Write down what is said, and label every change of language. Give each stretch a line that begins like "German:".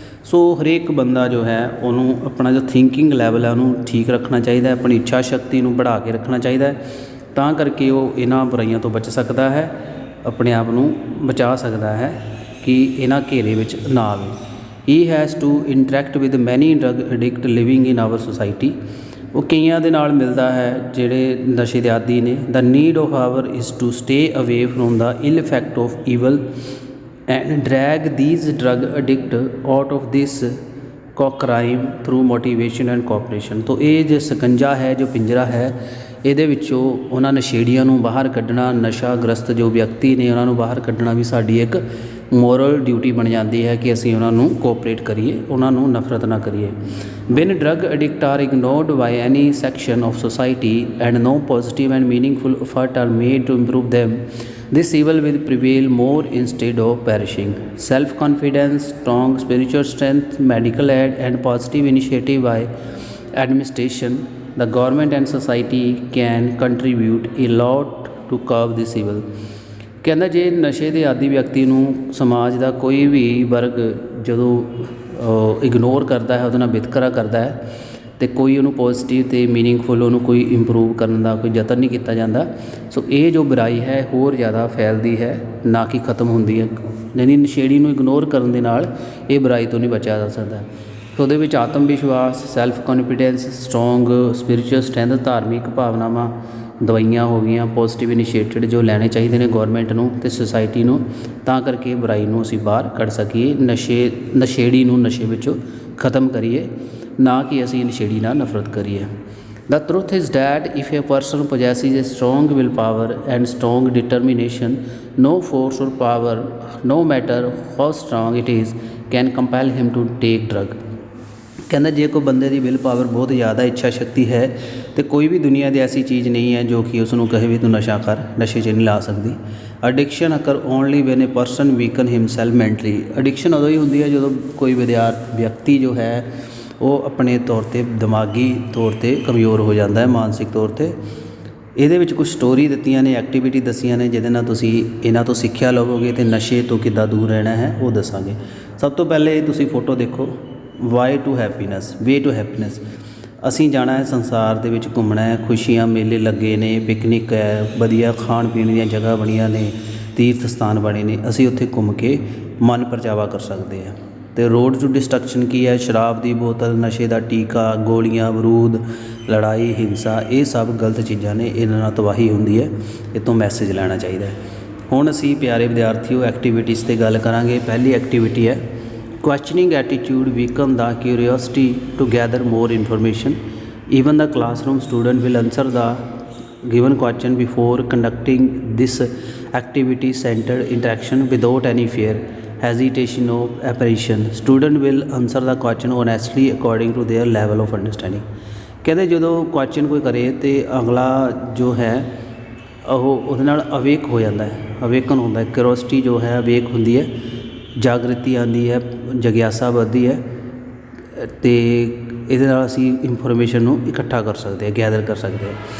Hindi: So हरेक बंदा जो है उन्होंने अपना जो थिंकिंग लैवल है उन्होंने ठीक रखना चाहिए, अपनी इच्छा शक्ति को बढ़ा के रखना चाहिए, तां करके वो इन्हां बुराइयों तो बच सकता है, अपने आप को बचा सकता है कि इन्हां घेरे विच ना आवे।
English: He has to interact with many drug addict living in our society.
Punjabi: वो कईयां दे नाल मिलता है जिहड़े नशे दे आदी ने।
English: The need of hour is to stay away from the ill effect of evil and drag these drug addict out of this crime through motivation and cooperation।
Hindi: तो ये जो ਸਕੰਜਾ है, जो पिंजरा है,
Punjabi: ਇਹਦੇ ਵਿੱਚੋਂ ਉਹਨਾਂ ਨਸ਼ੇੜੀਆਂ ਨੂੰ ਬਾਹਰ ਕੱਢਣਾ, ਨਸ਼ਾਗ੍ਰਸਤ ਜੋ ਵਿਅਕਤੀ ਨੇ ਉਹਨਾਂ ਨੂੰ ਬਾਹਰ ਕੱਢਣਾ ਵੀ ਸਾਡੀ ਇੱਕ ਮੋਰਲ ਡਿਊਟੀ ਬਣ ਜਾਂਦੀ ਹੈ ਕਿ ਅਸੀਂ ਉਹਨਾਂ ਨੂੰ ਕੋਆਪਰੇਟ ਕਰੀਏ, ਉਹਨਾਂ ਨੂੰ ਨਫ਼ਰਤ ਨਾ ਕਰੀਏ।
English: when drug addicts are ignored by any section of society and no positive and meaningful effort are made to improve them, this evil will prevail more instead of perishing। Self-confidence, strong spiritual strength, medical aid and positive initiative by administration, the government and society can contribute a lot to curb this evil।
Punjabi: ਕਹਿੰਦਾ ਜੇ ਨਸ਼ੇ ਦੇ ਆਦੀ ਵਿਅਕਤੀ ਨੂੰ ਸਮਾਜ ਦਾ ਕੋਈ ਵੀ ਵਰਗ ਜਦੋਂ ਇਗਨੋਰ ਕਰਦਾ ਹੈ, ਉਹਦੇ ਨਾਲ ਵਿਤਕਰਾ ਕਰਦਾ ਹੈ ਅਤੇ ਕੋਈ ਉਹਨੂੰ ਪੋਜ਼ੀਟਿਵ ਅਤੇ ਮੀਨਿੰਗਫੁੱਲ ਉਹਨੂੰ ਕੋਈ ਇੰਪਰੂਵ ਕਰਨ ਦਾ ਕੋਈ ਯਤਨ ਨਹੀਂ ਕੀਤਾ ਜਾਂਦਾ, ਸੋ ਇਹ ਜੋ ਬੁਰਾਈ ਹੈ ਹੋਰ ਜ਼ਿਆਦਾ ਫੈਲਦੀ ਹੈ, ਨਾ ਕਿ ਖਤਮ ਹੁੰਦੀ ਹੈ। ਯਾਨੀ ਨਸ਼ੇੜੀ ਨੂੰ ਇਗਨੋਰ ਕਰਨ ਦੇ ਨਾਲ ਇਹ ਬੁਰਾਈ ਤੋਂ ਨਹੀਂ ਬਚਿਆ ਜਾ ਸਕਦਾ। ਸੋ ਉਹਦੇ ਵਿੱਚ ਆਤਮ ਵਿਸ਼ਵਾਸ, self confidence, strong spiritual strength, ਧਾਰਮਿਕ ਭਾਵਨਾਵਾਂ, ਦਵਾਈਆਂ ਹੋ ਗਈਆਂ, ਪੋਜ਼ੀਟਿਵ ਇਨੀਸ਼ੀਏਟਿਵ ਜੋ ਲੈਣੇ ਚਾਹੀਦੇ ਨੇ ਗੌਰਮੈਂਟ ਨੂੰ ਅਤੇ ਸੁਸਾਇਟੀ ਨੂੰ, ਤਾਂ ਕਰਕੇ ਬੁਰਾਈ ਨੂੰ ਅਸੀਂ ਬਾਹਰ ਕੱਢ ਸਕੀਏ। ਨਸ਼ੇੜੀ ਨੂੰ ਨਸ਼ੇ ਵਿੱਚੋਂ ਖ਼ਤਮ ਕਰੀਏ, ਨਾ ਕਿ ਅਸੀਂ ਨਸ਼ੇੜੀ ਨਾਲ ਨਫ਼ਰਤ ਕਰੀਏ।
English: The truth is that if a person possesses a strong willpower and strong determination, no force or power, no matter how strong it is, can compel him to take drug।
Punjabi: ਕਹਿੰਦਾ ਜੇ ਕੋਈ ਬੰਦੇ ਦੀ ਵਿਲ ਪਾਵਰ ਬਹੁਤ ਜ਼ਿਆਦਾ, ਇੱਛਾ ਸ਼ਕਤੀ ਹੈ, ਅਤੇ ਕੋਈ ਵੀ ਦੁਨੀਆ ਦੀ ਐਸੀ ਚੀਜ਼ ਨਹੀਂ ਹੈ ਜੋ ਕਿ ਉਸ ਨੂੰ ਕਹੇ ਵੀ ਤੂੰ ਨਸ਼ਾ ਕਰ, ਨਸ਼ੇ 'ਚ ਨਹੀਂ ਲਾ ਸਕਦੀ।
English: Addiction occur only when a person weaken himself mentally.
Punjabi: ਅਡਿਕਸ਼ਨ ਉਦੋਂ ਹੀ ਹੁੰਦੀ ਹੈ ਜਦੋਂ ਕੋਈ ਵਿਅਕਤੀ ਜੋ ਹੈ ਉਹ ਆਪਣੇ ਤੌਰ 'ਤੇ ਦਿਮਾਗੀ ਤੌਰ 'ਤੇ ਕਮਜ਼ੋਰ ਹੋ ਜਾਂਦਾ ਹੈ, ਮਾਨਸਿਕ ਤੌਰ 'ਤੇ। ਇਹਦੇ ਵਿੱਚ ਕੁਛ ਸਟੋਰੀ ਦਿੱਤੀਆਂ ਨੇ, ਐਕਟੀਵਿਟੀ ਦੱਸੀਆਂ ਨੇ, ਜਿਹਦੇ ਨਾਲ ਤੁਸੀਂ ਇਹਨਾਂ ਤੋਂ ਸਿੱਖਿਆ ਲਵੋਗੇ ਅਤੇ ਨਸ਼ੇ ਤੋਂ ਕਿੱਦਾਂ ਦੂਰ ਰਹਿਣਾ ਹੈ ਉਹ ਦੱਸਾਂਗੇ। ਸਭ ਤੋਂ ਪਹਿਲੇ ਤੁਸੀਂ ਫੋਟੋ ਦੇਖੋ,
English: Why to happiness, way to happiness.
Punjabi: ਅਸੀਂ ਜਾਣਾ ਹੈ ਸੰਸਾਰ ਦੇ ਵਿੱਚ ਘੁੰਮਣਾ ਹੈ, ਖੁਸ਼ੀਆਂ ਮੇਲੇ ਲੱਗੇ ਨੇ, ਪਿਕਨਿਕ ਹੈ, ਵਧੀਆ ਖਾਣ ਪੀਣ ਦੀਆਂ ਜਗ੍ਹਾ ਬਣੀਆਂ ਨੇ, ਤੀਰਥ ਸਥਾਨ ਬਣੇ ਨੇ, ਅਸੀਂ ਉੱਥੇ ਘੁੰਮ ਕੇ ਮਨ ਪਰਚਾਵਾ ਕਰ ਸਕਦੇ ਹਾਂ। ਅਤੇ
English: road to destruction
Punjabi: ਕੀ ਹੈ? ਸ਼ਰਾਬ ਦੀ ਬੋਤਲ, ਨਸ਼ੇ ਦਾ ਟੀਕਾ, ਗੋਲੀਆਂ, ਬਰੂਦ, ਲੜਾਈ, ਹਿੰਸਾ, ਇਹ ਸਭ ਗਲਤ ਚੀਜ਼ਾਂ ਨੇ, ਇਹਨਾਂ ਨਾਲ ਤਬਾਹੀ ਹੁੰਦੀ ਹੈ, ਇਹ ਤੋਂ ਮੈਸੇਜ ਲੈਣਾ ਚਾਹੀਦਾ ਹੈ। ਹੁਣ ਅਸੀਂ ਪਿਆਰੇ ਵਿਦਿਆਰਥੀਓ ਐਕਟੀਵਿਟੀਜ਼ 'ਤੇ ਗੱਲ ਕਰਾਂਗੇ। ਪਹਿਲੀ ਐਕਟੀਵਿਟੀ ਹੈ
English: questioning attitude weaken the curiosity to gather more information। Even the classroom student will answer the given question before conducting this activity centered interaction without any fear, hesitation or apprehension। Student will answer the question honestly according to their level of understanding।
Punjabi: ਕਹਿੰਦੇ ਜਦੋਂ question ਕੋਈ ਕਰੇ ਅਤੇ ਅਗਲਾ ਜੋ ਹੈ ਉਹ ਉਹਦੇ ਨਾਲ ਅਵੇਕ ਹੋ ਜਾਂਦਾ ਹੈ, ਅਵੇਕਨ ਹੁੰਦਾ ਹੈ, ਕਿਉਰਿਓਸਿਟੀ ਜੋ ਹੈ ਅਵੇਕ ਹੁੰਦੀ ਹੈ, ਜਾਗ੍ਰਿਤੀ ਆਉਂਦੀ ਹੈ, ਜਗਿਆਸਾ ਵੱਧਦੀ ਹੈ, ਅਤੇ ਇਹਦੇ ਨਾਲ ਅਸੀਂ ਇਨਫੋਰਮੇਸ਼ਨ ਨੂੰ ਇਕੱਠਾ ਕਰ ਸਕਦੇ ਹਾਂ, ਗੈਦਰ ਕਰ ਸਕਦੇ ਹਾਂ।